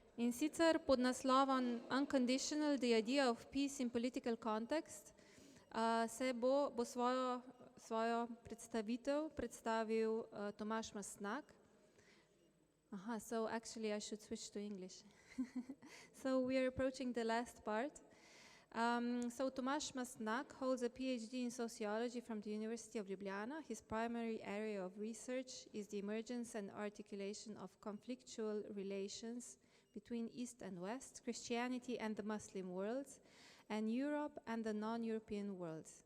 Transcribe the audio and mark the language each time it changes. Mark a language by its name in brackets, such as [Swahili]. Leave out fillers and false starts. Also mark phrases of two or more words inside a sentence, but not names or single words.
[Slovenian] In sicer pod naslovom Unconditional, the Idea of Peace in Political Context bo svojo predstavitev predstavil Tomaž Mastnak. [English] So actually I should switch to English. So we are approaching the last part. So Tomaž Mastnak holds a PhD in sociology from the University of Ljubljana. His primary area of research is the emergence and articulation of conflictual relations between East and West, Christianity and the Muslim worlds, and Europe and the non-European worlds.